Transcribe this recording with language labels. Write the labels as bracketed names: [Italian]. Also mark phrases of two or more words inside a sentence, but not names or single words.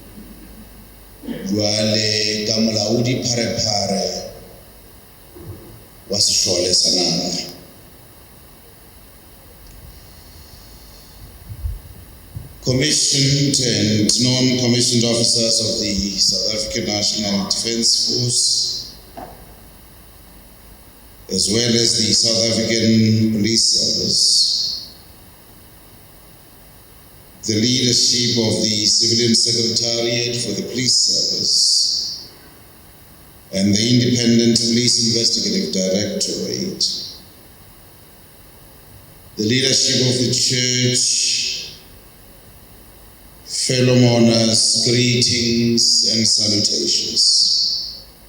[Northern Sotho] Jwale ka molaodi pharephare wa sešole sa naga. [English] Commissioned and non-commissioned officers of the South African National Defence Force, as well as the South African Police Service, the leadership of the Civilian Secretariat for the Police Service, and the Independent Police Investigative Directorate, the leadership of the Church, fellow mourners, greetings and salutations.